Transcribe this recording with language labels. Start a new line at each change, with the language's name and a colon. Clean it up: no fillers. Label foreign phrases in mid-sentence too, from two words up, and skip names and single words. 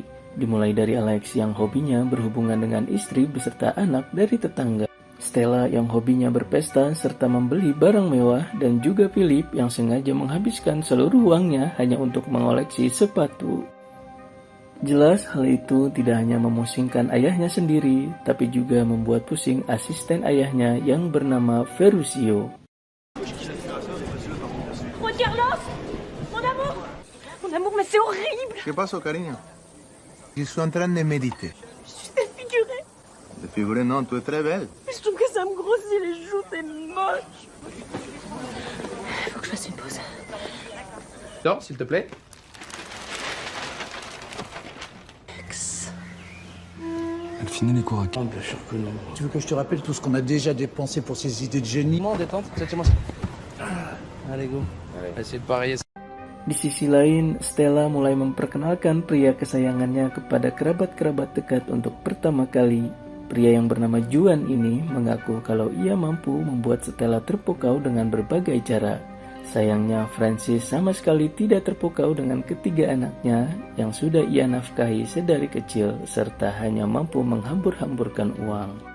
Indonesian: Dimulai dari Alex yang hobinya berhubungan dengan istri beserta anak dari tetangga, Stella yang hobinya berpesta serta membeli barang mewah, dan juga Philip yang sengaja menghabiskan seluruh uangnya hanya untuk mengoleksi sepatu. Jelas hal itu tidak hanya memusingkan ayahnya sendiri, tapi juga membuat pusing asisten ayahnya yang bernama Ferruccio.
French: Regarde-la, mon amour, mais c'est horrible.
Spanish: ¿Qué pasó, cariño?
French: Je suis en train de méditer. Je suis défigurée. Défiguré, non, tu es très belle. Je trouve que ça me grossit les joues, c'est moche. Faut que je fasse une pause. Sors, s'il te plaît. Elle finit les cours à Oh, bien sûr que non. Tu veux que je te rappelle tout ce qu'on a déjà dépensé pour ces idées de génie? Comment détente, c'est chez moi ça. Allez, go. Allez. Essayez de parier.
Indonesian: Di sisi lain, Stella mulai memperkenalkan pria kesayangannya kepada kerabat-kerabat dekat untuk pertama kali. Pria yang bernama Juan ini mengaku kalau ia mampu membuat Stella terpukau dengan berbagai cara. Sayangnya, Francis sama sekali tidak terpukau dengan ketiga anaknya yang sudah ia nafkahi sedari kecil serta hanya mampu menghambur-hamburkan uang.